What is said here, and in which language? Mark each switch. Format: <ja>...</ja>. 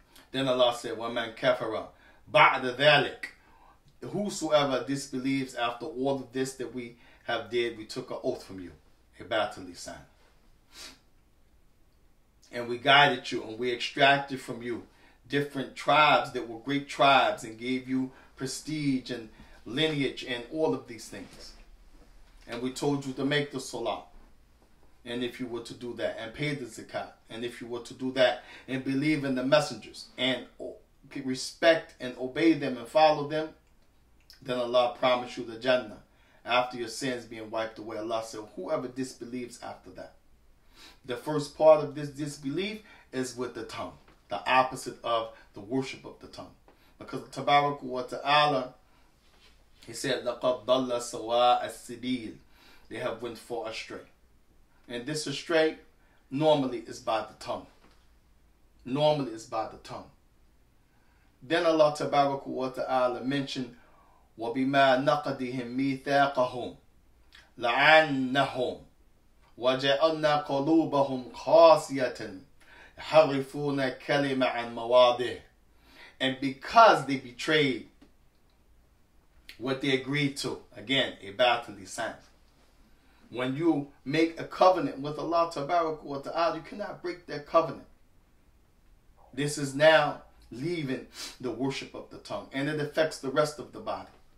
<en>Then Allah said,</en> <ar>وَمَنْ كَفَرَ بَعْدَ ذَلِكَ.</ar> <en>Whosoever disbelieves after all of this that we have did, we took an oath from you. Ibadat lisan. And we guided you and we extracted from you different tribes that were great tribes and gave you prestige and lineage and all of these things. And we told you to make the salah. And if you were to do that, and pay the zakat, and if you were to do that and believe in the messengers and respect and obey them and follow them, then Allah promised you the Jannah after your sins being wiped away. Allah said, whoever disbelieves after that. The first part of this disbelief is with the tongue, the opposite of the worship of the tongue. Because Tabaraka wa Ta'ala He said,</en> <ar>لَقَدْ ضَلَّ سَوَاءَ السِّبِيلِ.</ar> <en>They have went far astray. And this astray normally is by the tongue. Normally is by the tongue. Then Allah Tabaraka wa Ta'ala mentioned,</en> <ar>وَبِمَا نَقَدِهِمْ مِيثَاقَهُمْ لَعَنَّهُمْ وَجَعَلْنَا قَلُوبَهُمْ قَاسِيَةً يَحْرِفُونَ كَلِمَ عَنْ مَوَاضِعِهِ.</ar> <en>And because they betrayed what they agreed to, again, ibadat lisan. When you make a covenant with Allah Tabaraka wa Ta'ala, you cannot break that covenant. This is now leaving the worship of the tongue, and it affects the rest of the body.</en>